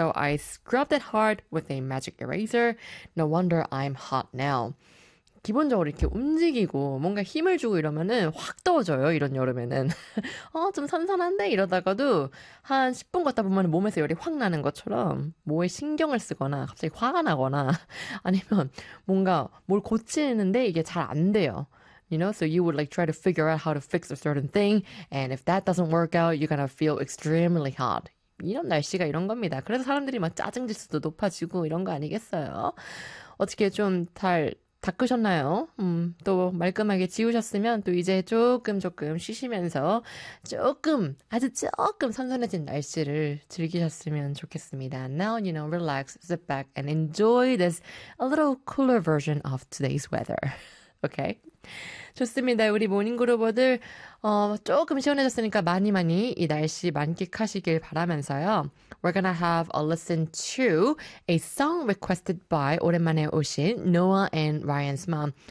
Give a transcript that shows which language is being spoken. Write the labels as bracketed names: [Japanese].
[English] So I scrubbed it hard with a magic eraser. No wonder I'm hot now. [Korean] 기본적으로 이렇게 움직이고 뭔가 힘을 주고 이러면은 확 더워져요. 이런 여름에는 좀 선선한데 이러다가도 한 10분 걷다 보면 몸에서 열이 확 나는 것처럼 뭐에 신경을 쓰거나 갑자기 화가 나거나 아니면 뭔가 뭘 고치는데 이게 잘 안 돼요. [English] You know, so you would like try to figure out how to fix a certain thing, and if that doesn't work out, you're gonna feel extremely hot. [Korean] 이런 날씨가 이런 겁니다. 그래서 사람들이 막 짜증 지수도 높아지고 이런 거 아니겠어요? 어떻게 좀 잘 닦으셨나요? 또 말끔하게 지우셨으면 또 이제 조금 조금 쉬시면서 조금 아주 조금 선선해진 날씨를 즐기셨으면 좋겠습니다. [English] Now you know, relax, sit back, and enjoy this a little cooler version of today's weather. [Korean] Okay? 좋습니다. 우리 모닝그루버들 조금 시원해졌으니까 많이 많이 이 날씨 만끽하시길 바라면서요. [English] We're gonna have a listen to a song requested by [Korean] 오랜만에 오신 [English] Noah and Ryan's mom.